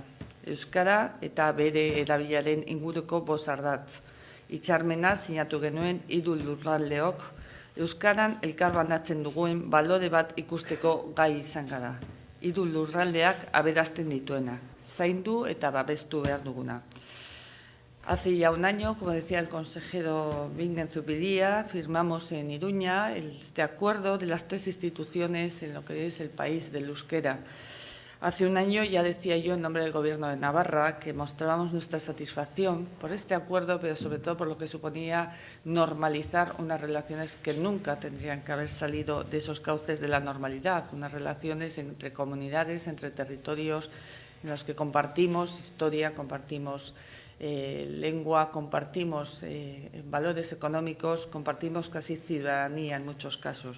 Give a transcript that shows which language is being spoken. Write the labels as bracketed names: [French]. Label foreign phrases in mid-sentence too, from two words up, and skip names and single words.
[Basque] Euskara eta bere erabilaren inguruko 5 ardatz. Hitzarmena sinatu genuen 3 lurraldeok, euskaran elkar banatzen dugun balore bat ikusteko gai izan gara. 3 lurraldeak aberazten dituena, zaindu eta babestu behar duguna. [Spanish] Hace ya un año, como decía el consejero Bingen Zubiria, firmamos en Iruña este acuerdo de las 3 instituciones en lo que es el país del euskera. Hace un año ya decía yo en nombre del Gobierno de Navarra que mostrábamos nuestra satisfacción por este acuerdo, pero sobre todo por lo que suponía normalizar unas relaciones que nunca tendrían que haber salido de esos cauces de la normalidad, unas relaciones entre comunidades, entre territorios en los que compartimos historia, compartimos lengua, compartimos valores económicos, compartimos casi ciudadanía en muchos casos.